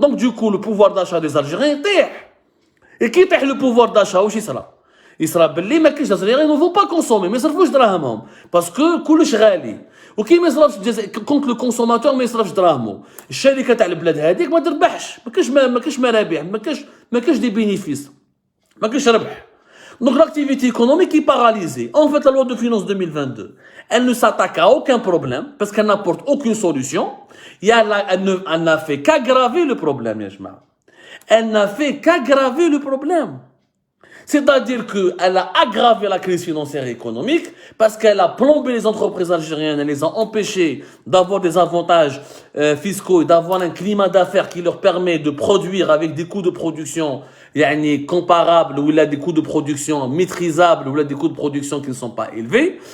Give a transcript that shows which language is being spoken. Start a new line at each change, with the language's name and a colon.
French: Donc du coup le pouvoir d'achat des Algériens
Arabic: طيح.
French: Et qui
Arabic: طيح
French: le pouvoir d'achat
Arabic: واش يصرا؟ يصرا باللي ما كاينش الجزائريين
French: ne vont pas consommer,
Arabic: ما يصرفوش دراهمهم باسكو كلش غالي. وكي ما يصرفش كونك لو كونسوماتور ما يصرفش دراهمو، الشركه تاع البلاد هذيك ما تربحش، ما كاينش مرابح، ما كاينش دي بينيفيس، ما كاينش ربح.
French: Donc l'activité économique est paralysée. En fait, la loi de finances 2022, elle ne s'attaque à aucun problème parce qu'elle n'apporte aucune solution. Elle n'a fait qu'aggraver le problème,
Arabic: ya jma.
French: Elle n'a fait qu'aggraver le problème. C'est-à-dire qu'elle a aggravé la crise financière et économique parce qu'elle a plombé les entreprises algériennes, elle les a empêchées d'avoir des avantages fiscaux et d'avoir un climat d'affaires qui leur permet de produire avec des coûts de production comparables, ou il a des coûts de production maîtrisables, ou il a des coûts de production qui ne sont pas élevés.